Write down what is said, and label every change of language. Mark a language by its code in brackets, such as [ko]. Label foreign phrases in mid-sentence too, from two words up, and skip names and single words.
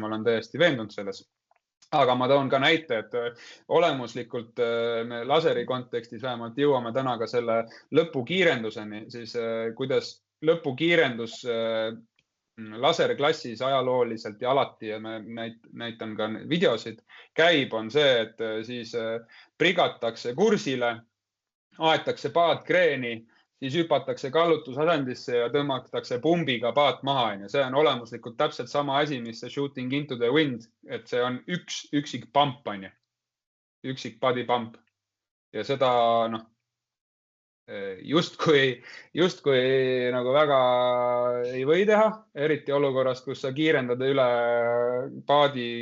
[et] Ma olen täiesti veendunud selles. Aga ma toon ka näite, et olemuslikult me laseri kontekstis vähemalt jõuame täna ka selle lõpukiirenduseni, siis kuidas lõpukiirendus laserklassis ajalooliselt ja alati ja me näitan ka videosid käib, on see, et siis prigatakse kursile, aetakse paat kreeni, siis hüpatakse kallutusasendisse ja tõmmatakse pumbiga paat maha. See on olemuslikult täpselt sama asi, mis see [en] shooting into the wind, [et] et see on üksik pump, üksik [en] body pump [et] ja seda justkui nagu väga ei või teha, eriti olukorras, kus sa kiirendad üle paadi